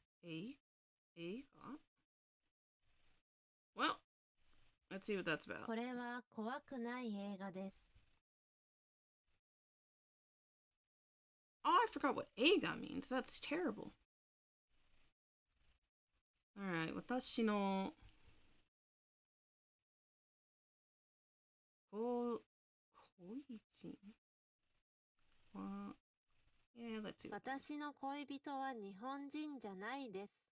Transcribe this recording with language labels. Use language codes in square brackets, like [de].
[en] 映画 Well, let's see what that's about. [ja] これは怖くない映画です。 [en] Oh, I forgot what eiga means. That's terrible. Alright, [ja] 私の恋人は [en] Yeah, let's see. [ja] 私の恋人は日本人じゃないです。